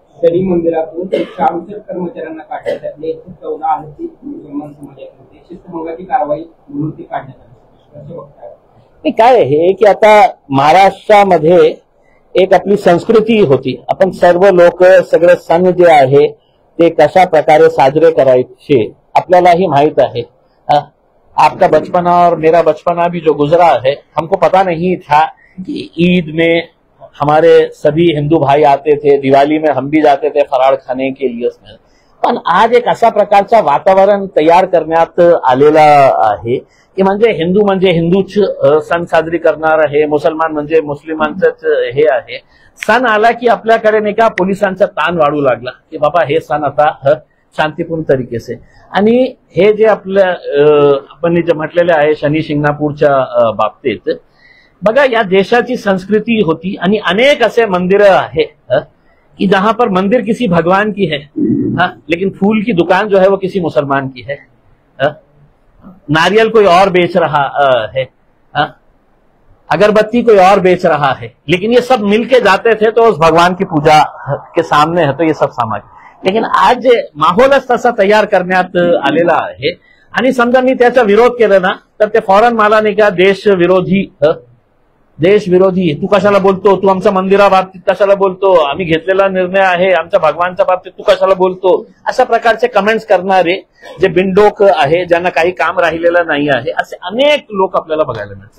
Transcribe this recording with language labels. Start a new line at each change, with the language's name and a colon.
Marathi: शनी मंदिरातून 400 कर्मचाऱ्यांना काढण्यात आले. 14 आरती मुसलमान समाजामध्ये शिस्तभंगाची कारवाई म्हणून ती काढण्यात आली. काय आहे की आता महाराष्ट्रामध्ये एक आपली संस्कृती होती. आपण सर्व लोक सगळे सण जे आहे ते कशा प्रकारे साजरे करायचे आपल्यालाही माहित है.
Hindi: आपका बचपना और मेरा बचपना भी जो गुजरा है हमको पता नहीं था कि ईद में हमारे सभी हिंदू भाई आते थे, दिवाली में हम भी जाते थे फराळ खाने के लिए उसमें.
Marathi: पण आज एक अशा प्रकारचा वातावरण तयार करण्यात आलेला आहे की म्हणजे हिंदूच सण साजरी करणार आहे, मुसलमान म्हणजे मुस्लिमांचंच हे आहे. सण आला की आपल्याकडे नाही का पोलिसांचा ताण वाढू लागला की बाबा हे सण आता
Hindi: शांतीपूर्ण तरीकेसे.
Marathi: आणि हे जे आपल्या आपण जे म्हटलेले आहे शनी शिंगणापूरच्या बाबतीत बघा या देशाची संस्कृती होती आणि
Hindi: अनेक ऐसे मंदिर है कि जहां पर मंदिर किसी भगवान की है लेकिन फूल की दुकान जो है वो किसी मुसलमान की है. नारियल कोई और बेच रहा है, अगरबत्ती कोई और बेच रहा है, लेकिन ये सब मिलके जाते थे तो उस भगवान की पूजा के सामने है तो ये सब सामाजिक.
Marathi: लेकिन आज माहोलच तसा तयार करण्यात आलेला आहे आणि समजा मी त्याचा विरोध केला ना तर ते फॉरन मला नाही का देश विरोधी तू कशाला बोलतो, तू आमच्या मंदिराबाबतीत कशाला बोलतो, आम्ही घेतलेला निर्णय आहे आमच्या भगवानच्या बाबतीत तू कशाला बोलतो, अशा प्रकारचे कमेंट्स करणारे जे बिनडोक आहे ज्यांना काही काम राहिलेलं नाही आहे असे अनेक लोक आपल्याला बघायला मिळतात.